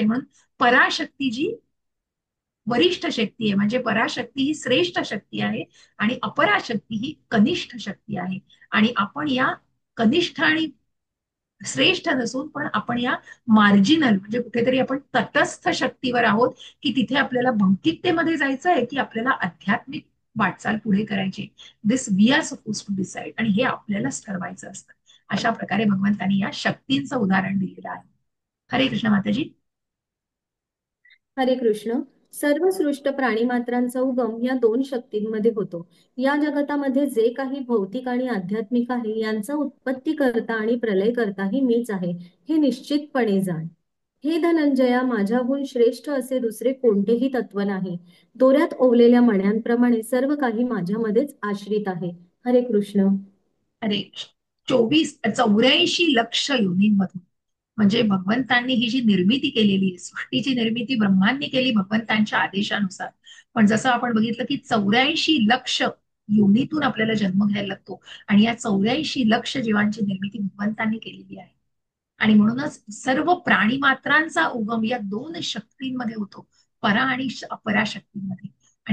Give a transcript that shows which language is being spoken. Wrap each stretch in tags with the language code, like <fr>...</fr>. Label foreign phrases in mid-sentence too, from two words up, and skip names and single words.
<mr>म्हणून पराशक्ती जी वरिष्ठ शक्ती आहे, म्हणजे पराशक्ती ही श्रेष्ठ शक्ती आहे, आणि अपराशक्ती ही कनिष्ठ शक्ती आहे. आणि आपण या कनिष्ठ आणि श्रेष्ठ नसून पण आपण या मार्जिनल म्हणजे कुठेतरी आपण तटस्थ शक्तीवर आहोत, की तिथे आपल्याला भौतिकतेमध्ये जायचं आहे की आपल्याला आध्यात्मिक वाटचाल पुढे करायची.</mr> <en>this we are supposed to decide,</en> <mr>आणि हे आपल्यालाच ठरवायचं असतं. अशा प्रकारे भगवंतांनी या शक्तींचं उदाहरण दिलेलं आहे. हरे कृष्ण माताजी. हरे कृष्ण. सर्व सृष्ट प्राणीमात्रांचा उगम या दोन शक्तींमध्ये होतो. या जगतामध्ये जे काही भौतिक आणि आध्यात्मिक आहे यांचा उत्पत्ती करता आणि प्रलय करता ही मीच आहे, हे निश्चितपणे जाण. हे धनंजया, माझ्याहून श्रेष्ठ असे दुसरे कोणतेही तत्व नाही. दोऱ्यात ओवलेल्या मण्यांप्रमाणे सर्व काही माझ्यामध्येच आश्रित आहे. हरे कृष्ण. अरे 84 योनींमधून म्हणजे भगवंतांनी ही जी निर्मिती केलेली आहे, सृष्टीची निर्मिती ब्रह्मांनी केली भगवंतांच्या आदेशानुसार. पण जसं आपण बघितलं की 84 लक्ष योनीतून आपल्याला जन्म घ्यायला लागतो, आणि या 84 लक्ष जीवांची निर्मिती भगवंतांनी केलेली आहे. आणि म्हणूनच सर्व प्राणी मात्रांचा उगम या दोन शक्तींमध्ये होतो, परा आणि अपरा शक्तींमध्ये.</mr>